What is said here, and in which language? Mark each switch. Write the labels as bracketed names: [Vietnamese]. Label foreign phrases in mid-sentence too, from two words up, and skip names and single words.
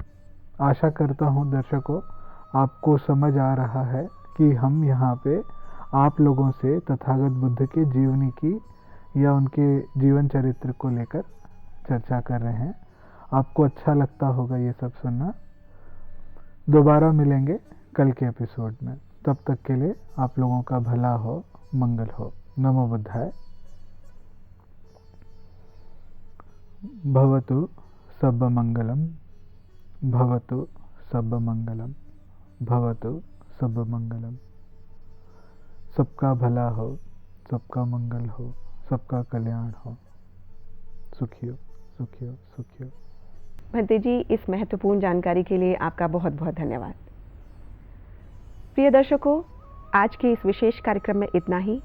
[Hindi] आशा करता हूँ दर्शकों आपको समझ आ रहा है कि हम यहाँ पे आप लोगों से तथागत बुद्ध के जीवनी की या उनके जीवन चरित्र को लेकर चर्चा कर रहे हैं। आपको अच्छा लगता होगा ये सब सुनना। दोबारा मिलेंगे कल के एपिसोड में। तब तक के लिए आप लोगों का भला हो, मंगल हो। [Pali] नमो बुद्धाय। भवतु सब मंगलम, भवतु सब मंगलम, भवतु सब मंगलम। [Hindi] सबका भला हो, सबका मंगल हो, सबका कल्याण हो। [Pali] सुखियो सुखियो सुखियो। [Hindi] भंते जी, इस महत्वपूर्ण जानकारी के लिए आपका बहुत बहुत धन्यवाद। प्रिय दर्शकों, आज के इस विशेष कार्यक्रम में इतना ही।